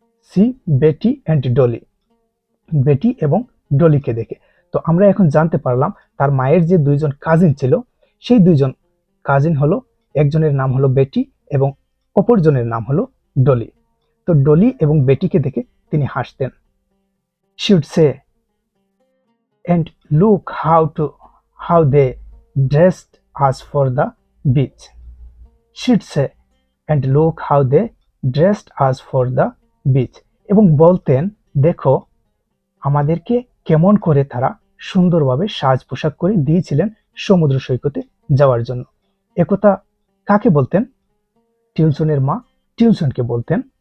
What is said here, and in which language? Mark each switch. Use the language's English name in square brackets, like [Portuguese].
[English] see Betty and Dolly, [Bangla] বেটি এবং ডলিকে দেখে। তো আমরা এখন জানতে পারলাম তার মায়ের যে দুইজন কাজিন ছিল সেই দুইজন কাজিন হলো, একজনের নাম হলো বেটি এবং অপরজনের নাম হলো ডলি। তো ডলি এবং বেটিকে দেখে তিনি হাসতেন। [English] She would say, and look how they dressed us for the beach. She'd say, and look how they dressed us for the beach. [Bangla] এবং বলতেন, দেখো আমাদেরকে কেমন করে তারা সুন্দরভাবে সাজ পোশাক করে দিয়েছিলেন সমুদ্র সৈকতে যাওয়ার জন্য। একথা কাকে বলতেন? টিলসনের মা টিলসনকে বলতেন।